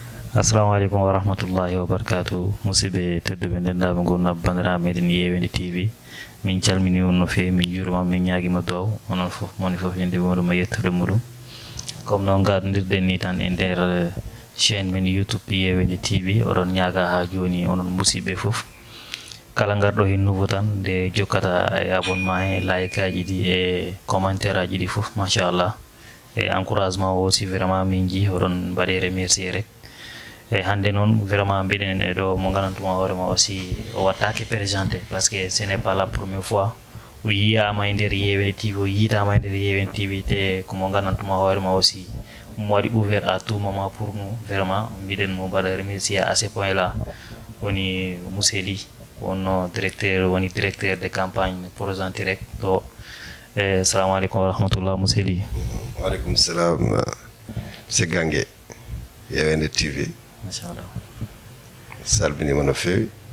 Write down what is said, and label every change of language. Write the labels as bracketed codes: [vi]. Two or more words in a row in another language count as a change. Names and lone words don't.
[ar] السلام عليكم ورحمة الله وبركاته. [ff] Musibe tedduɓe ndendaɓe gonna bandiraɓe meɗen Yewende TV. Min calmini on no fewi, min juurima, min ñaguima duwaw onon foof moni foof yende moɗum e yettude muɗum. Comme noon gardodirɗen ni tan e nder chaîne men YouTube Yewende TV, oɗon ñaaga ha joni onon musidɓe foof kala garɗo hen nouveau tan nde jokkata e abonnement e like aji ɗi e commentaire aji ɗi foof machallah e encouragement o [fr] aussi vraiment [ff] min jii oɗon mbaɗe remercier rek. Et hande non vraiment mbiɗen e ɗo mo ganantuma hoorema aussi o wattake [fr] présenté parce que ce n'est pas la première fois [ff] o yiyama e nder Yewende TV, o yitama e nder Yewende TV, te komo ganantuma hoorema aussi mo waɗi [fr] ouvert à tout moment pour nous. [ff] Vraiment mbiɗen mo mbaɗa [fr] remercier à ce point là [ff] woni Mousely wonno directeur, woni [fr] directeur de campagne présenté [ff] rek ɗo. [ar] السلام عليكم ورحمة الله Mousely. وعليكم السلام monsieur Gangue Yewende TV. [ff] Machallah. Salminima no fewi.